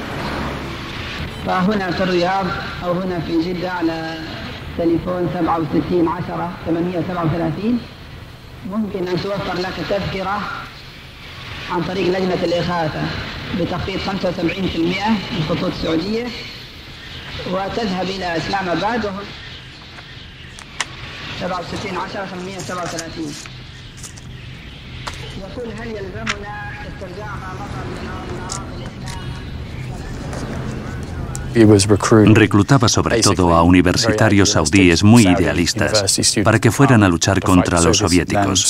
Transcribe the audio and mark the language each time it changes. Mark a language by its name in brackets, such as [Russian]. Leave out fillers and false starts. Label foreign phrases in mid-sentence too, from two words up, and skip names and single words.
[Arabic] فهنا في الرياض أو هنا في جدة على تليفون 67 10 837 ممكن أن توفر لك تذكرة عن طريق لجنة الإغاثة بتخفيض 75% من خطوط السعودية وتذهب إلى إسلام آباد وهم 67 10 837. [Spanish] Reclutaba sobre todo a universitarios saudíes muy idealistas para que fueran a luchar contra los soviéticos.